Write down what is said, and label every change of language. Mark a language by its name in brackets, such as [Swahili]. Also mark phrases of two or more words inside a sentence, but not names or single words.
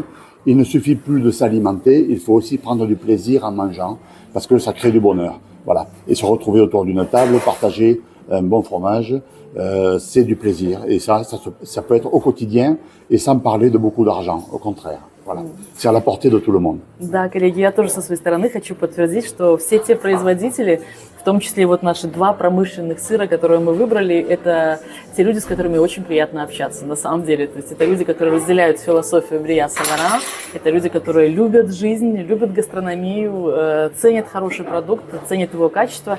[French] Il ne suffit plus de s'alimenter, il faut aussi prendre du plaisir en mangeant, parce que ça crée du bonheur. Voilà. Et se retrouver autour d'une table, partager un bon fromage, c'est du plaisir. Et ça peut être au quotidien, et sans parler de beaucoup d'argent, au contraire. Voilà. C'est à la portée de tout le monde. [Russian] Да, коллеги, я тоже со своей стороны хочу подтвердить, что все те производители, в том числе вот наши 2 промышленных сыра, которые мы выбрали, это те люди, с которыми очень приятно общаться, на самом деле. То есть это люди, которые разделяют философию Брия Савара, это люди, которые любят жизнь, любят гастрономию, ценят хороший продукт, ценят его качество.